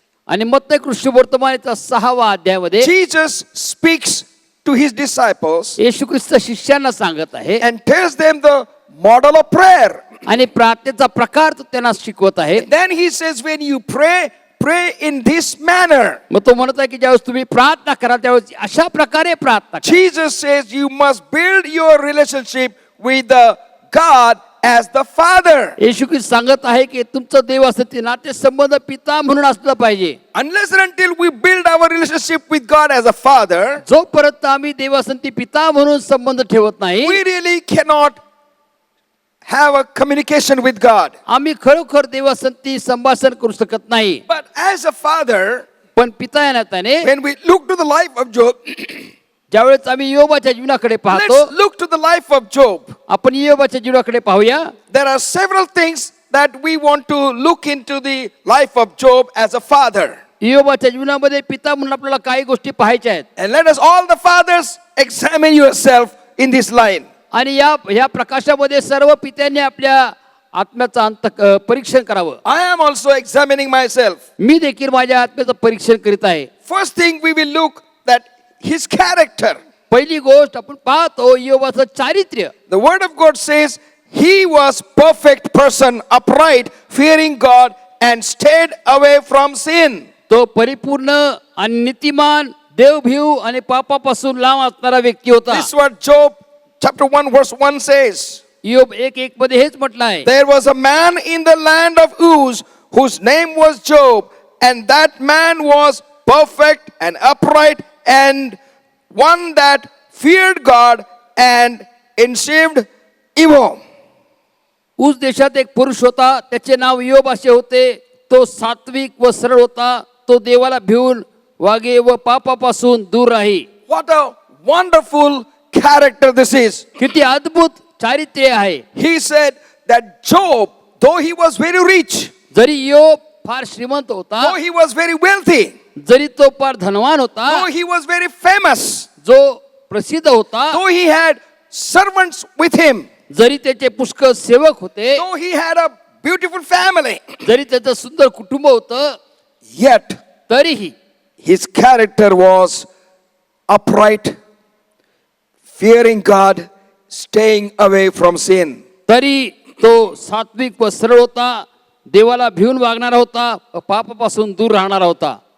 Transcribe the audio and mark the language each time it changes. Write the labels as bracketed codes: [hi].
[mr] आणि मत्तय कृष्णवर्तमानाचा 6वा अध्यायामध्ये [en] Jesus speaks to his disciples [mr] येशू ख्रिस्त शिष्यांना सांगत आहे [en] and tells them the model of prayer. [mr] आणि प्रार्थनेचा प्रकार तो त्यांना शिकवत आहे. [en] Then he says, when you pray, pray in this manner. [mr] मग तो म्हणत आहे की ज्यावेळेस तुम्ही प्रार्थना करा त्यावेळेस अशा प्रकारे प्रार्थना करा. [en] Jesus says you must build your relationship with the God as the Father. [mr] येशू ख्रिस्त सांगत आहे की तुमचं देव असं ते नातेसंबंध पिता म्हणून असलं पाहिजे. [en] Unless and until we build our relationship with God as a Father, [mr] जोपर्यंत आम्ही देवासंती पिता म्हणून संबंध ठेवत नाही [en] we really cannot have a communication with God. [mr] आम्ही खरोखर देवासंती संभाषण करू शकत नाही. [en] But as a Father, [mr] पण पिता या नात्याने [en] when we look to the life of Job, [mr] ज्यावेळेस आम्ही योबाच्या जीवनाकडे पाहतो, [en] let's look to the life of Job. [mr] आपण योबाच्या जीवनाकडे पाहूया. [en] There are several things that we want to look into the life of Job as a father. [mr] योबाच्या जीवनामध्ये पिता म्हणून आपल्याला काही गोष्टी पाहायच्या आहेत. [en] And let us all the fathers examine yourself in this line. [mr] आणि या प्रकाशामध्ये सर्व पित्यांनी आपल्या आत्म्याचं परीक्षण करावं. [en] I am also examining myself. [mr] मी देखील माझ्या आत्म्याचं परीक्षण करीत आहे. [en] First thing we will look that his character. [mr] पहिली गोष्ट आपण पाहतो योबाचं चारित्र्य. [en] The word of God says he was perfect person, upright, fearing God and stayed away from sin. [mr] तो परिपूर्ण आणि नीतिमान देवभीव आणि पापापासून लांब असणारा व्यक्ती होता. [en] This is what Job chapter 1 verse 1 says. [mr] योब 1:1 मध्ये हेच म्हटलं आहे. [en] There was a man in the land of Uz whose name was Job, and that man was perfect and upright and one that feared God and eschewed evil. [mr] उस देशात एक पुरुष होता, त्याचे नाव योब असे होते. तो सात्विक व सरळ होता. तो देवाला भिवून वागे व पापापासून दूर राही. [en] What a wonderful character this is. [mr] किती अद्भुत चारित्र्य आहे. [en] He said that Job, though he was very rich, [mr] जरी योब फार श्रीमंत होता, [en] though he was very wealthy, [mr] जरी तो फार धनवान होता, [en] though he was very famous, [mr] जो प्रसिद्ध होता, [en] though he had servants with him, [mr] जरी त्याचे पुष्कळ सेवक होते, [en] though he had a beautiful family, [mr] जरी त्याचं सुंदर कुटुंब होतं, [en] yet [mr] तरीही [en] his character was upright, fearing God, staying away from sin. [mr] तरी तो सात्विक व सरळ होता, देवाला भिवून वागणारा होता, व पापापासून दूर राहणारा होता.